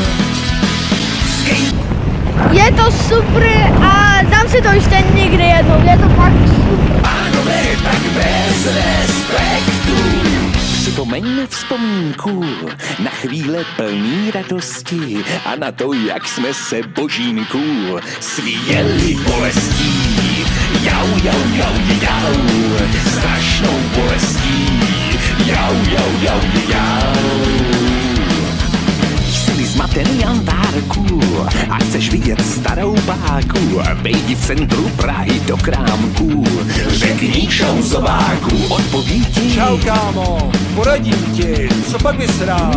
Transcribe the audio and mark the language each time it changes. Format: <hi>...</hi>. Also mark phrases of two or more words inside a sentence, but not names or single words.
<cs>Je to super a dám si to ještě někdy jednou, je to fakt super. Pánové, tak bez respektu. Připomeňme vzpomínku na chvíle plný radosti a na to, jak jsme se božínku svíjeli bolestí. Jau, jau, jau, jau, strašnou bolestí. Jau, jau, jau, jau. Jsi zmatený Antárku a chceš vidět starou báku, vejdi v centru Prahy do krámku, řekni šouzováku, odpoví ti. Čau kámo, poradím ti, co pak bys rád?</cs>